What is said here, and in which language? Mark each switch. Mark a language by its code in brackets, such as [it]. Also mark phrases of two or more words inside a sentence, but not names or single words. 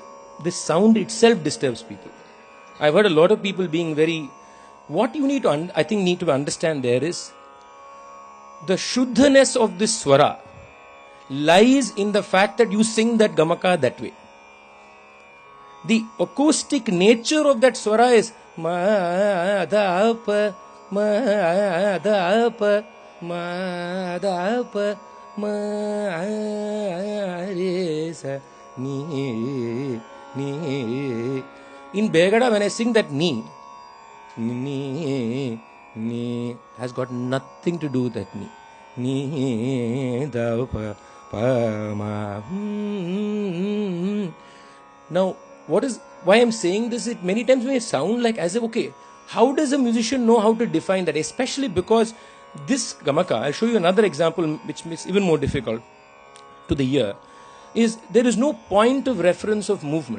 [en] This sound itself disturbs people. I've heard a lot of people being very... What you need to, need to understand there is the shuddhaness of this swara lies in the fact that you sing that gamaka that way. The acoustic nature of that swara is ma da pa ma da pa ma da pa ma re sa ni ni. In Begada, when I sing that ni has got nothing to do with that ni. Ni da pa pa ma. Now, why I'm saying this? It many times may sound like as if, okay, how does a musician know how to define that? Especially because this gamaka, I'll show you another example which makes even more difficult to the ear, is there is no point of reference of movement.